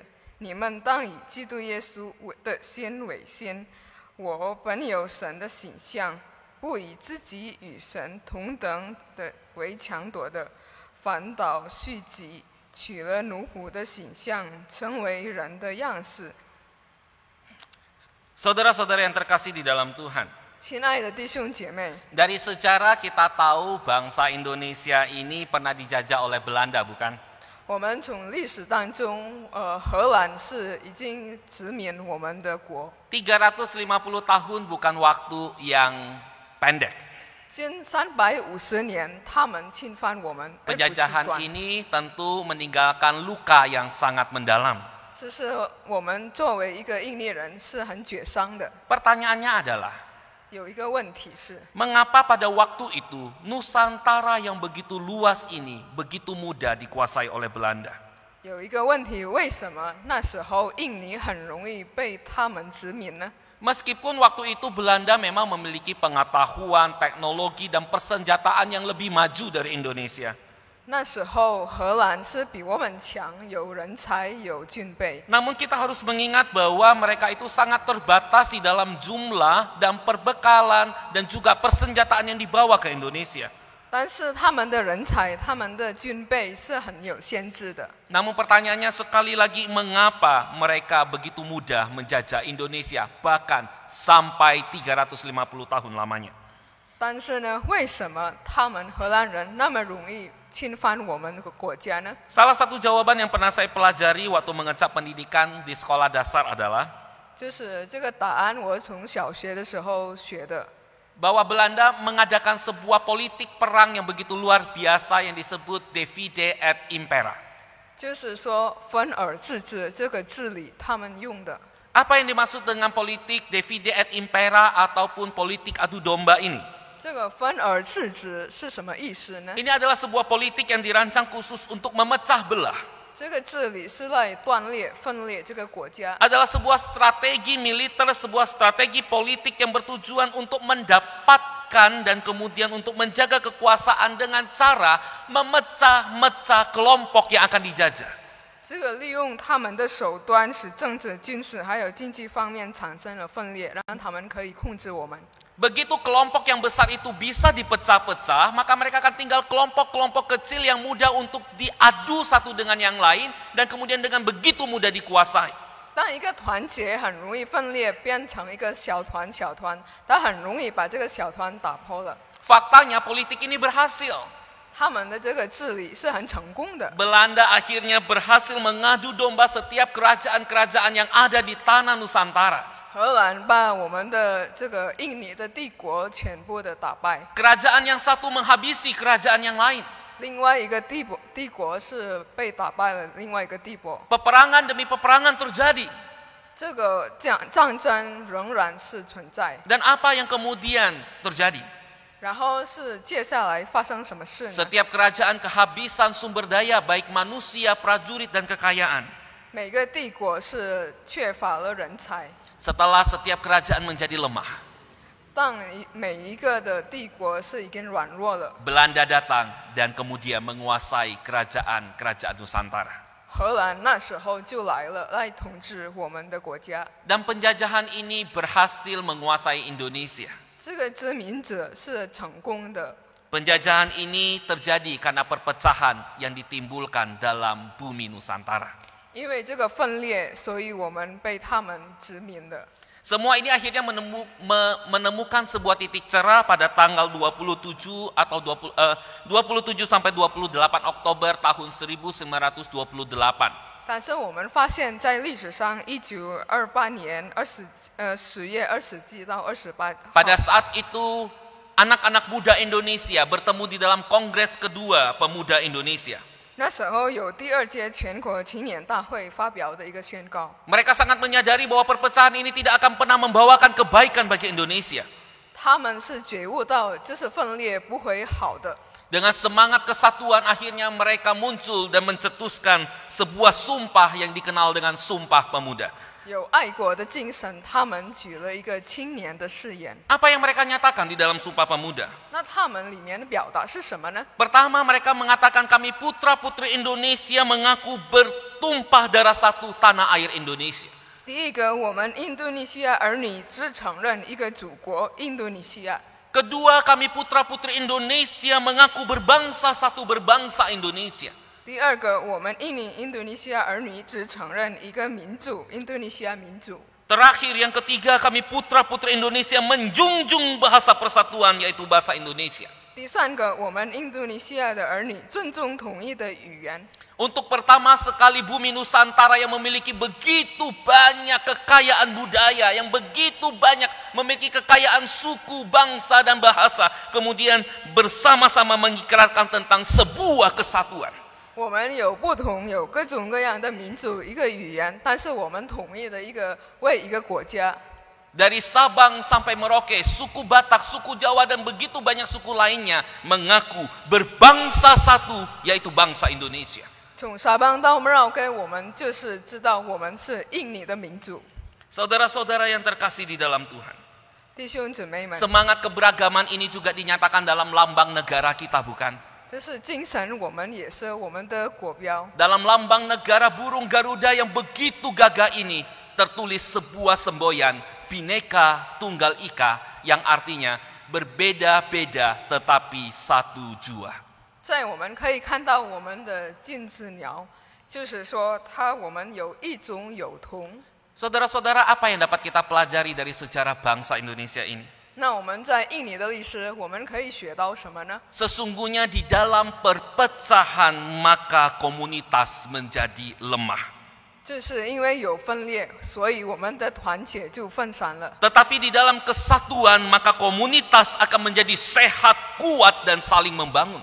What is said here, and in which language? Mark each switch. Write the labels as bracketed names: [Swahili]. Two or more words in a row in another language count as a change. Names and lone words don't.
[Chinese] 你们当以基督耶稣的心为心。我本有神的形象，不以自己与神同等的为强夺的，反倒虚己，取了奴仆的形象，成为人的样式。 [Indonesian] Saudara-saudara yang terkasih di dalam Tuhan, [Chinese] 亲爱的弟兄姐妹， [Indonesian] dari sejarah kita tahu bangsa Indonesia ini pernah dijajah oleh Belanda, bukan? [Chinese] 我们从历史当中，荷兰是已经殖民我们的国。 [Indonesian] 350 tahun bukan waktu yang pendek. [Chinese] 近350年，他们侵犯我们，而不是 [Indonesian] Penjajahan [Chinese] 短。 [Indonesian] ini tentu meninggalkan luka yang sangat mendalam. [Chinese] 这是我们作为一个印尼人是很沮丧的。 [Indonesian] Pertanyaannya adalah, [Chinese] 有一个问题是， [Indonesian] mengapa pada waktu itu Nusantara yang begitu luas ini begitu mudah dikuasai oleh Belanda? [Chinese] 有一个问题，为什么那时候印尼很容易被他们殖民呢？ [Indonesian] Meskipun waktu itu Belanda memang memiliki pengetahuan, teknologi, dan persenjataan yang lebih maju dari Indonesia. [Chinese] 那时候荷兰是比我们强，有人才，有军备。 [Indonesian] Namun kita harus mengingat bahwa mereka itu sangat terbatas di dalam jumlah dan perbekalan dan juga persenjataan yang dibawa ke Indonesia. [Chinese] 但是他们的人才、他们的军备是很有限制的。 [Indonesian] Namun pertanyaannya sekali lagi, mengapa mereka begitu mudah menjajah Indonesia bahkan sampai 350 tahun lamanya? [Chinese] 但是呢，为什么他们荷兰人那么容易侵犯我们的国家呢？ [Indonesian] Salah satu jawaban yang pernah saya pelajari waktu mengecap pendidikan di sekolah dasar adalah [Chinese] 就是这个答案，我从小学的时候学的。 [Indonesian] bahwa Belanda mengadakan sebuah politik perang yang begitu luar biasa yang disebut [Latin] Divide et Impera. [Chinese] 就是说分而治之这个治理他们用的。 [Indonesian] Apa yang dimaksud dengan politik [Latin] Divide et Impera [Indonesian] ataupun politik adu domba ini? [Chinese] 这个分而治之是什么意思呢？ [Indonesian] Ini adalah sebuah politik yang dirancang khusus untuk memecah belah. [Chinese] 这个治理是来断裂、分裂这个国家， [Indonesian] Adalah sebuah strategi militer, sebuah strategi politik yang bertujuan untuk mendapatkan dan kemudian untuk menjaga kekuasaan dengan cara memecah-mecah kelompok yang akan dijajah. [Chinese] 这个利用他们的手段，使政治、军事还有经济方面产生了分裂，让他们可以控制我们。 [Indonesian] Begitu kelompok yang besar itu bisa dipecah-pecah, maka mereka akan tinggal kelompok-kelompok kecil yang mudah untuk diadu satu dengan yang lain dan kemudian dengan begitu mudah dikuasai. [Chinese] 当一个团结很容易分裂，变成一个小团，它很容易把这个小团打破了。 [Indonesian] Faktanya politik ini berhasil. [Chinese] 他们的这个治理是很成功的。 [Indonesian] Belanda akhirnya berhasil mengadu domba setiap kerajaan-kerajaan yang ada di tanah Nusantara. [Chinese] 荷兰把我们的这个印尼的帝国全部的打败， [Indonesian] Kerajaan yang satu menghabisi kerajaan yang lain. [Chinese] 另外一个帝国是被打败了，另外一个帝国， [Indonesian] Peperangan demi peperangan terjadi. [Chinese] 这个战争仍然是存在。 [Indonesian] Dan apa yang kemudian terjadi? [Chinese] 然后是接下来发生什么事呢？ [Indonesian] Setiap kerajaan kehabisan sumber daya baik manusia, prajurit, dan kekayaan. [Chinese] 每个帝国是缺乏了人才， [Indonesian] Setelah setiap kerajaan menjadi lemah, [Chinese] 当每一个的帝国是已经软弱了， [Indonesian] Belanda datang dan kemudian menguasai kerajaan-kerajaan Nusantara. [Chinese] 荷兰那时候就来了，来统治我们的国家。 [Indonesian] Dan penjajahan ini berhasil menguasai Indonesia. [Chinese] 这个殖民者是成功的， [Indonesian] Penjajahan ini terjadi karena perpecahan yang ditimbulkan dalam bumi Nusantara. [Chinese] 因为这个分裂，所以我们被他们殖民了。 [Indonesian] Semua ini akhirnya menemukan sebuah titik cerah pada tanggal 27 atau 27 sampai 28 Oktober tahun 1928. [Chinese] 但是我们发现，在历史上，1928年10月20日到28号， [Indonesian] Pada saat itu anak-anak muda Indonesia bertemu di dalam Kongres kedua Pemuda Indonesia. [Chinese] 那时候有第2届全国青年大会发表的一个宣告， [Indonesian] Mereka sangat menyadari bahwa perpecahan ini tidak akan pernah membawakan kebaikan bagi Indonesia. [Chinese] 他们是觉悟到这是分裂不会好的。 [Indonesian] Dengan semangat kesatuan akhirnya mereka muncul dan mencetuskan sebuah sumpah yang dikenal dengan Sumpah Pemuda. [Chinese] 有爱国的精神，他们举了一个青年的誓言。 [Indonesian] Apa yang mereka nyatakan di dalam Sumpah Pemuda? [Chinese] 那他们里面的表达是什么呢？ [Indonesian] Pertama, mereka mengatakan kami putra-putri Indonesia mengaku bertumpah darah satu tanah air Indonesia. [Chinese] 第一个，我们印度尼西亚儿女只承认一个祖国印度尼西亚。 [Indonesian] Kedua, kami putra-putri Indonesia mengaku berbangsa satu berbangsa Indonesia. [Chinese] 第二个，我们印度尼西亚儿女只承认一个民族印度尼西亚民族。 [Indonesian] Terakhir, yang ketiga, kami putra-putri Indonesia menjunjung bahasa persatuan yaitu bahasa Indonesia. [Chinese] 第三个，我们印度尼西亚的儿女尊重统一的语言。 [Indonesian] Untuk pertama sekali bumi Nusantara yang memiliki begitu banyak kekayaan budaya, yang begitu banyak memiliki kekayaan suku, bangsa, dan bahasa, kemudian bersama-sama mengikrarkan tentang sebuah kesatuan. [Chinese] 我们有不同，有各种各样的民族，一个语言，但是我们统一的为一个国家。 [Indonesian] Dari Sabang sampai Merauke, suku Batak, suku Jawa, dan begitu banyak suku lainnya mengaku berbangsa satu, yaitu bangsa Indonesia. [Chinese] 从沙邦到merauke我们就是知道我们是印尼的民族。 [Indonesian] Saudara-saudara yang terkasih di dalam Tuhan, [Chinese] 弟兄姊妹们， [Indonesian] semangat keberagaman ini juga dinyatakan dalam lambang negara kita, bukan? [Chinese] 这是精神，我们也是我们的国标。 [Indonesian] Dalam lambang negara burung Garuda yang begitu gagah ini tertulis sebuah semboyan Bhinneka Tunggal Ika yang artinya berbeda-beda tetapi satu jua. [Chinese] 在我们可以看到我们的金翅鸟，就是说我们有异种有同。 [Indonesian] Saudara-saudara, apa yang dapat kita pelajari dari sejarah bangsa Indonesia ini? [Chinese] 那我们在印尼的历史，我们可以学到什么呢？ [Indonesian] Sesungguhnya di dalam perpecahan maka komunitas menjadi lemah. [Chinese] 就是因为有分裂，所以我们的团结就分散了。 [Indonesian] Tetapi di dalam kesatuan maka komunitas akan menjadi sehat, kuat dan saling membangun.